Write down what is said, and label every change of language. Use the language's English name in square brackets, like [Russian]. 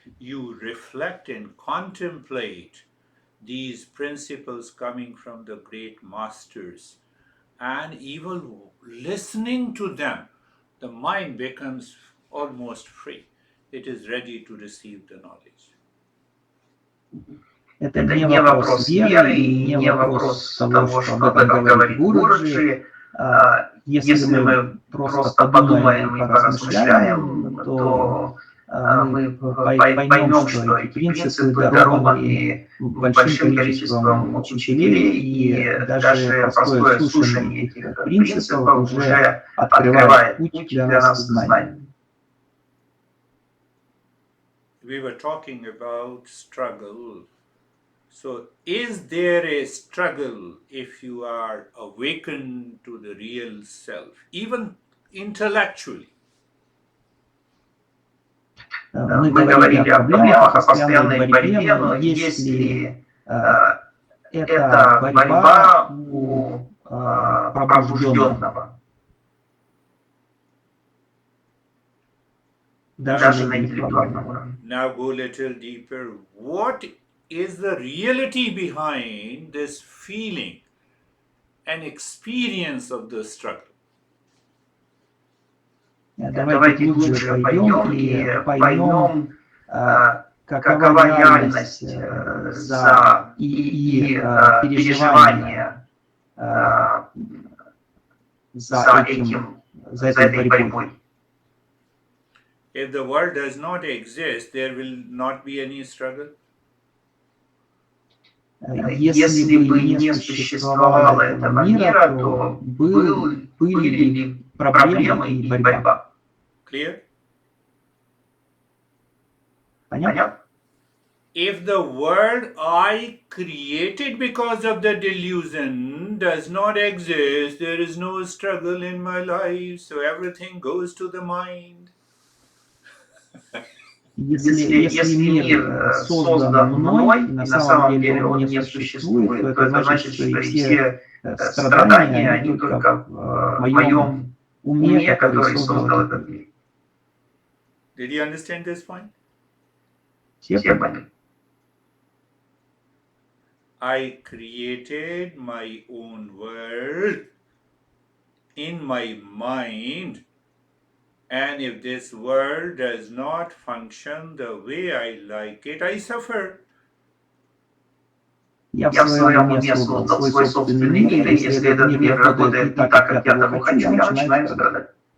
[English] You reflect and contemplate these principles coming from the great masters. And even listening to them, the mind becomes almost free. It is ready to receive the knowledge. [Russian] Это не вопрос веры и не вопрос того, что об этом говорит Гуруджи. Если мы просто подумаем и поразмышляем, то мы поймем, что эти принципы дарованы большим количеством учителей, и даже простое слушание этих принципов уже открывает путь для нас к знанию. [English] We were talking about struggle. So, is there a struggle if you are awakened to the real self, even intellectually? [Russian] Мы говорили о проблемах, о постоянной борьбе, но если это борьба у пробужденного, даже на интеллектуальном уровне. [English] Now go a little deeper. What is the reality behind this feeling and experience of the struggle? [Russian] Давайте глубже пойдем и поймем, какова реальность за и переживания за этой борьбой. [English] If the world does not exist, there will not be any struggle. [Russian] Если бы не существовало этого мира, то были ли проблемы и борьба? [English] Clear? [Russian] Понятно? [English] If the world I created because of the delusion does not exist, there is no struggle in my life, so everything goes to the mind. [Russian] Если мир создан мной, и на самом деле он не существует, то это значит, что и все страдания, они только в моем уме, который создал этот мир. [English] Did you understand this point? [Russian] Все поняли? [English] I created my own world in my mind, and if this world does not function the way I like it, I suffer. [Russian] Я в своем уме создал свой собственный мир, и если этот мир работает не так, как я того хочу, я начинаю страдать.